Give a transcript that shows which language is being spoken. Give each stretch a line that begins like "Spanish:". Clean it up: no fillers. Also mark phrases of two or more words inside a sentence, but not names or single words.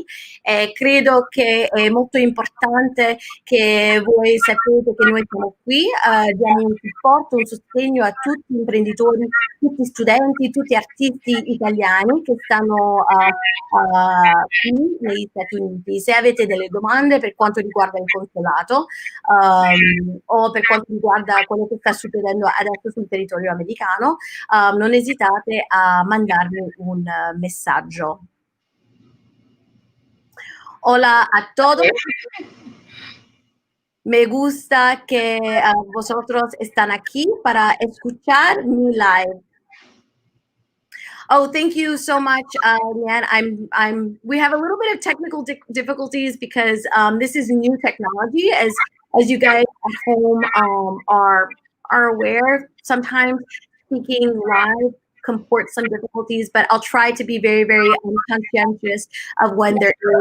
Italian: Credo che è molto importante che voi sapete che noi siamo qui, diamo un supporto, un sostegno a tutti gli imprenditori, tutti studenti, tutti artisti italiani che stanno qui negli Stati Uniti. Se avete delle domande per quanto riguarda il consolato o per quanto riguarda quello che sta succedendo adesso sul territorio americano, non esitate a mandarmi un messaggio.
Spanish: Hola a todos. Me gusta que vosotros están aquí para escuchar mi live.
English: Oh, thank you so much, Nan. We have a little bit of technical difficulties because this is new technology, as you guys at home are aware. Sometimes speaking live comports some difficulties, but I'll try to be very, very conscientious of when there is.